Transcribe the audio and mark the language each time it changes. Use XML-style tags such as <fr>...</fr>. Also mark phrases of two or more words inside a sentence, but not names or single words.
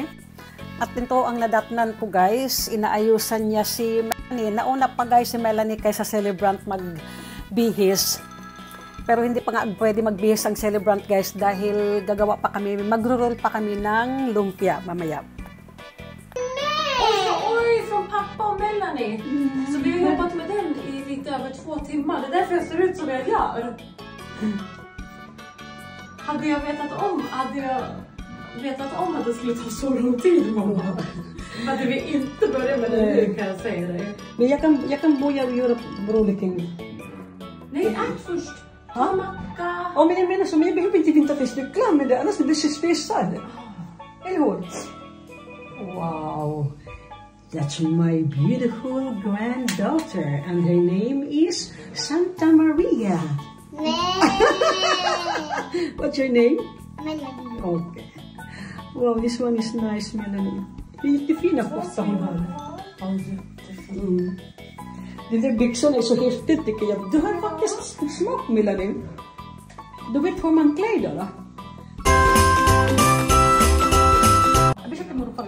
<tl>At ito ang nadatnan ko guys, inaayusan niya si Melanie. Nauna pa guys si Melanie kaysa celebrant magbihis. Pero hindi pa nga pwede magbihis ang celebrant guys dahil gagawa pa kami, magro-roll pa kami ng lumpia mamaya.</tl> <sv>Oj, från pappa och Melanie. Så vi har jobbat med den i lite över 2 timmar. Det är därför jag ser ut som jag gör. Hade jag vetat om att det skulle ta så lång tid, mamma. Hade vi inte börjat med det nu, kan jag säga dig. Men jag kan börja göra broliking. Nej, ät först. Ta macka. Ja, men jag menar som jag behöver inte vänta tills du är klar med det, annars blir jag stressad. Eller hur? Wow.</sv> <en>That's my beautiful granddaughter, and her name is Santa Maria. What's your name? Melanie. Okay. Wow, this one is nice, Melanie.</en> <sv>Det är jättefina kofta hon har. Ja, jättefint. Mm. Den där byxan är så häftigt tycker jag. Du har faktiskt smak, Melanie. Du vet hur man klär då? Jag försöker må på det.</sv>